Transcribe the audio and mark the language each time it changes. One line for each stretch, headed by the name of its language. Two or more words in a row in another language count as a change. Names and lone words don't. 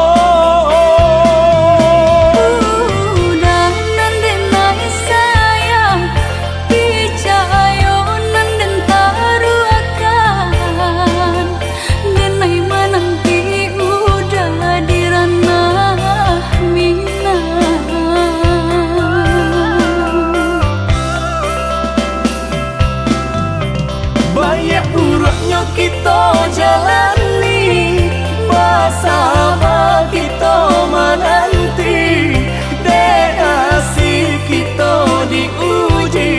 Minangkabau: Udah nan denai sayang, picayo nan den taruakan. Denai menanti udah di ranah minang.
Indonesian: Banyak buruknya kita jalani, bersama kita menanti, destinasi kita diuji.